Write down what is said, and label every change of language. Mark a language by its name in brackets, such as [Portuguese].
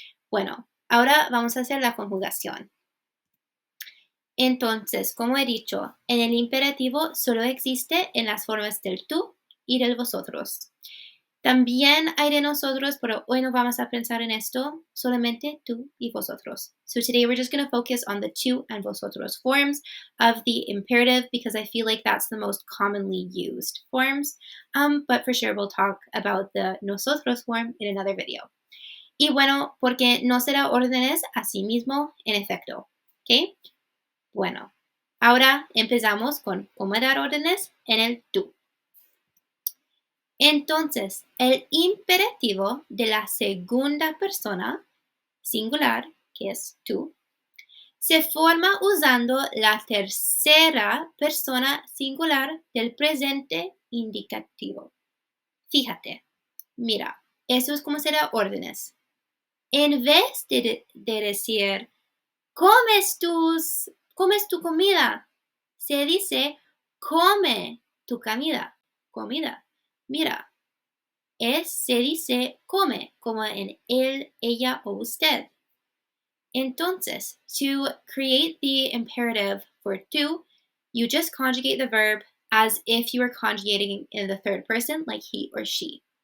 [Spanish] Bueno, ahora vamos a hacer la conjugación. Entonces, como he dicho, en el imperativo solo existe en las formas del tú y del vosotros. También hay de nosotros, pero hoy no vamos a pensar en esto, solamente tú y vosotros. [English] So today we're just going to focus on the tú and vosotros forms of the imperative because I feel like that's the most commonly used forms. But for sure we'll talk about the nosotros form in another video. [Spanish] Y bueno, porque no será órdenes a sí mismo en efecto. ¿Ok? Bueno, ahora empezamos con cómo dar órdenes en el tú. Entonces, el imperativo de la segunda persona, singular, que es tú, se forma usando la tercera persona singular del presente indicativo. Fíjate, mira, eso es como se da órdenes. En vez de decir, comes tu comida, se dice, come tu comida. Mira, se dice come, como en él, ella o usted. [English] Entonces, to create the imperative for tú, you just conjugate the verb as if you were conjugating in the third person, like he or she.